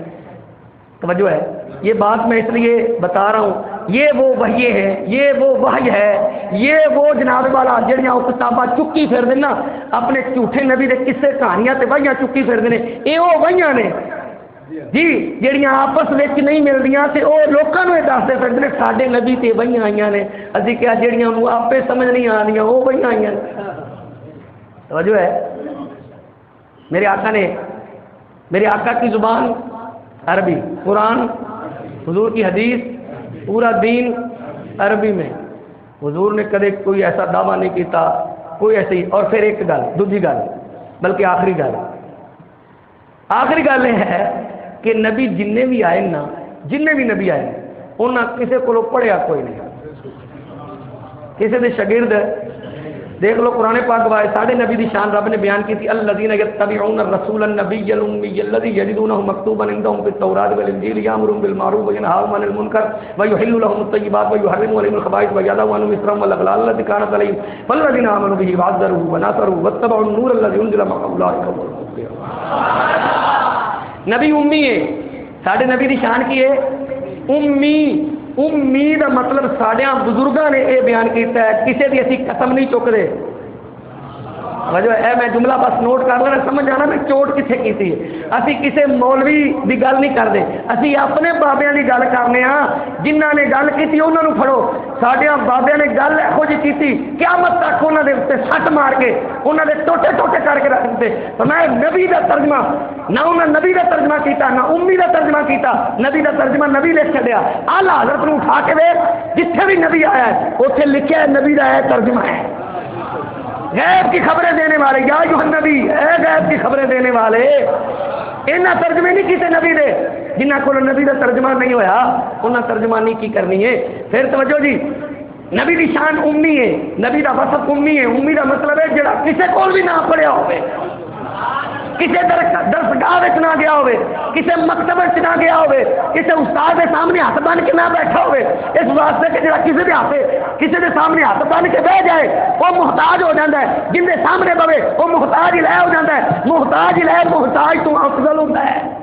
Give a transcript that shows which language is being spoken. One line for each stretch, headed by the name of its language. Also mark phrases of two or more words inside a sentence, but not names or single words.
Urdu: توجہ ہے، یہ بات میں اس لیے بتا رہا ہوں،
Punjabi: یہ وہ وحی ہے، یہ وہ وحی ہے، یہ وہ جناب والا جڑیاں وہ کتاباں چکی پھر دینا اپنے جھوٹے نبی دے قصے کہانیاں تے وحیاں چکی پھر دینے، یہ وہ وحیاں نے جی جڑیاں آپس وچ نہیں ملدیاں تے او لوکاں نوں دسدے پھردے نے ساڈے نبی تے وحیاں آئیاں نے، اسی کیا جڑیاں نوں آپے سمجھ نہیں آندیاں وہ وحیاں آئیاں نے۔
Urdu: توجہ ہے، میرے آقا کی زبان عربی، قرآن، حضور کی حدیث، پورا دین عربی میں، حضور نے کدے کوئی ایسا دعویٰ نہیں کیتا، کوئی ایسی۔
Punjabi: اور پھر ایک گل، دوسری گل، بلکہ آخری گل یہ ہے کہ نبی جن بھی آئے نا، جن بھی نبی آئے انہاں کسے کو پڑھیا کوئی نہیں، کسے دے شاگرد دیکھ لو قرآن پاک وائے ساڑھے نبی دی شان رب نے بیان کی تھی،
Arabic: الذین یتبعون الرسول النبی الامی الذی یجدونہ مکتوبا عندهم فی التوراۃ والانجیل یامرون بالمعروف وینہاهم عن المنکر ویحل لهم الطیبات ویحرم علیہم الخبائث ویضع عنہم اصرهم والاغلال التي كانت علیہم فالذین آمنوا به وعزروه ونصروه واتبعوا النور الذی انزل معه اولئک هم المفلحون۔
Punjabi: نبی امی ہے، ساڑھے نبی دی شان کی ہے امی دا مطلب ساڈیاں بزرگاں نے یہ بیان کیتا ہے، کسی دی اسی قسم نہیں چکتے۔ وجہ اے میں جملہ بس نوٹ کر لینا، سمجھ جانا میں چوٹ کتنے کی، اسی کسی مولوی دی گل نہیں کرتے، اسی اپنے بابیاں دی گل کرنے ہاں، جنہاں نے گل کی انہاں نوں پھڑو۔ ساڈیاں بابیاں نے گل یہو جی کی، قیامت تک انہاں دے اوتے سٹ مار کے انہاں دے ٹوٹے ٹوٹے کر کے رکھ دتے۔ فرمایا نبی دا ترجمہ نہ انہاں نبی دا ترجمہ کیتا، نہ امی دا ترجمہ کیتا، نبی دا ترجمہ نبی لکھ چھڈیا۔ اعلیٰ حضرت نوں اٹھا کے ویکھ، جتھے بھی نبی آیا ہے اوتھے لکھیا ہے نبی دا ہے ترجمہ ہے۔
Urdu: غیب کی خبریں دینے والے،
Arabic: یا ایھا النبی،
Urdu: اے غیب کی خبریں دینے والے،
Punjabi: انہاں ترجمے نہیں کیتے نبی دے، جنہاں کول نبی دا ترجمہ نہیں ہویا انہاں ترجمہ نہیں کی کرنی ہے۔ پھر توجہ جی، نبی دی شان امی ہے، نبی دا وصف امی ہے۔ امی دا مطلب ہے جڑا کسے کول بھی نہ پڑھیا ہوئے، کسے درسگاہ وچ نہ گیا ہوئے، کسے مکتب وچ نہ گیا ہوئے، کسے استاد دے سامنے ہاتھ بن کے نہ بیٹھا ہوئے، اس واسطے کہ جڑا کسے دے سامنے ہاتھ بن کے بیٹھ جائے
Urdu: وہ محتاج ہو جاتا ہے، جن دے سامنے بوے وہ محتاج ہی ہو جاتا ہے، محتاج تو افضل ہوتا ہے۔